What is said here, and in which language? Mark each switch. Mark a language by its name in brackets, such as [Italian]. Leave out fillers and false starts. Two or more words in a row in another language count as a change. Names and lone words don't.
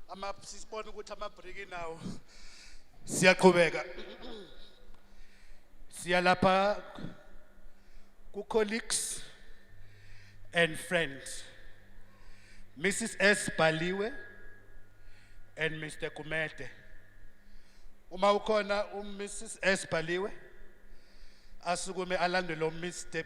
[Zulu] sisibona ukuthi amabriki nawo siyaqhubeka. Siya lapha ku [English] colleagues and friends. [Zulu] Mrs. S. Baliwe and Mr. Kumete. Uma ukhona Mrs. S. Baliwe asukume alande lo Mr.